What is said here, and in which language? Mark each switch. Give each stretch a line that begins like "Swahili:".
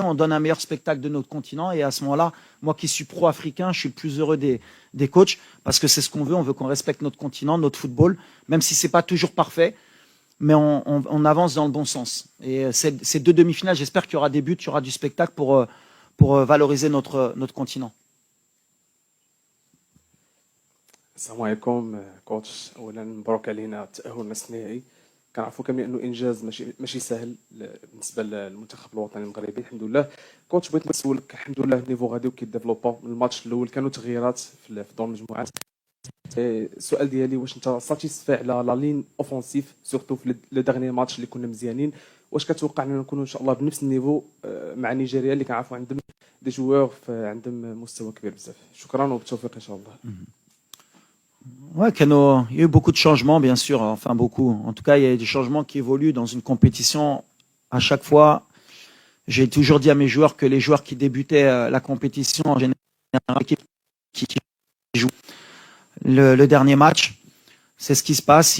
French: On donne un meilleur spectacle de notre continent. Et à ce moment-là, moi qui suis pro-africain, je suis le plus heureux des coachs parce que c'est ce qu'on veut. On veut qu'on respecte notre continent, notre football, même si c'est pas toujours parfait. Mais on avance dans le bon sens. Et ces deux demi-finales, j'espère qu'il y aura des buts, il y aura du spectacle pour valoriser notre continent.
Arabic: السلام عليكم كوتش. اولا مبروك علينا التاهل نصف النهائي. كنعرفوا كاملين انه انجاز ماشي سهل بالنسبه للمنتخب الوطني المغربي. الحمد لله كوتش بغيت نسولك، الحمد لله النيفو غادي وكيديفلوبا. من الماتش الاول كانوا تغييرات في دور المجموعات. السؤال ديالي واش انت ساتيسفاي على لا لين اوفونسيف سورتو في لو ديرني ماتش اللي كنا مزيانين؟ واش كتوقع اننا نكونوا ان شاء الله بنفس النيفو مع نيجيريا اللي كنعرفوا عندهم دي جوور عندهم مستوى كبير بزاف؟ شكرا وبالتوفيق ان شاء الله.
French: Ouais, il y a eu beaucoup de changements, bien sûr, enfin beaucoup. En tout cas, il y a des changements qui évoluent dans une compétition. À chaque fois, j'ai toujours dit à mes joueurs que les joueurs qui débutaient la compétition, en général, qui jouent le dernier match, c'est ce qui se passe.